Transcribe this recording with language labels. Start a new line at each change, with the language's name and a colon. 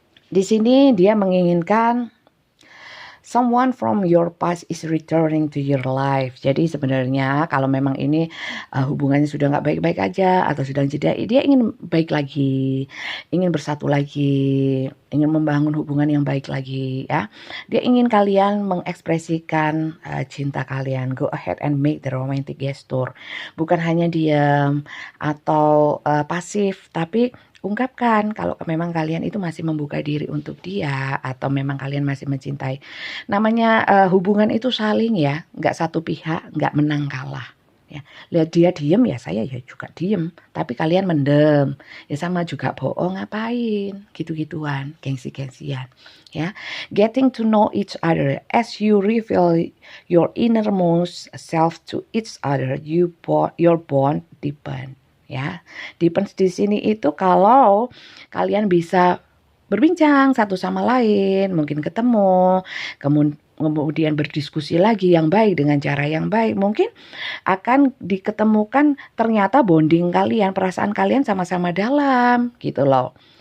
Indonesian: Di sini dia menginginkan
English: someone from your past is returning to your life.
Indonesian: Jadi sebenarnya kalau memang ini hubungannya sudah nggak baik-baik aja atau sedang jeda, dia ingin baik lagi, ingin bersatu lagi, ingin membangun hubungan yang baik lagi ya. Dia ingin kalian mengekspresikan cinta kalian.
English: Go ahead and make the romantic gesture.
Indonesian: Bukan hanya diam atau pasif, tapi ungkapkan kalau memang kalian itu masih membuka diri untuk dia atau memang kalian masih mencintai. Namanya hubungan itu saling ya, nggak satu pihak, nggak menang kalah. Ya, lihat dia diem ya saya ya juga diem, tapi kalian mendem ya sama juga bohong ngapain gitu-gituan, gengsi-gengsian ya.
English: Getting to know each other as you reveal your innermost self to each other, your bond deepen.
Indonesian: Ya, depends di sini itu kalau kalian bisa berbincang satu sama lain, mungkin ketemu, kemudian berdiskusi lagi yang baik dengan cara yang baik, mungkin akan diketemukan ternyata bonding kalian, perasaan kalian sama-sama dalam gitu loh.